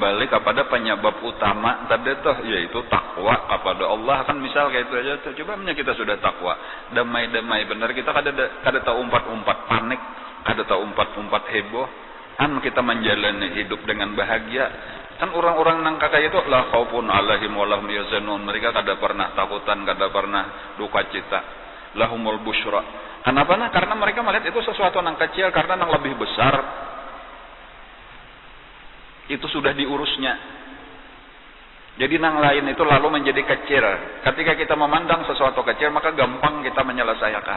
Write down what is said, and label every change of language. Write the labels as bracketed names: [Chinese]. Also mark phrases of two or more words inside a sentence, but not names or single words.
[Indonesian] kepada penyebab utama tadi tuh, yaitu takwa kepada Allah. [Banjar] Kan misal kayak itu aja tuh, coba kita sudah takwa, damai-damai benar, kita kada tahu umpat-umpat panik, kada tahu umpat-umpat heboh, kan kita menjalani hidup dengan bahagia. Kan orang-orang nang kakak itu [Arabic] لا خوف عليهم ولهم يحزنون, [Banjar] mereka kada pernah takutan, kada pernah duka cita, [Arabic] لهم البشرى. [Banjar] Kenapa? Karena mereka melihat itu sesuatu nang kecil, karena nang lebih besar itu sudah diurusnya. Jadi nang lain itu lalu menjadi kecil. [Indonesian] Ketika kita memandang sesuatu kecil, maka gampang kita menyelesaikan.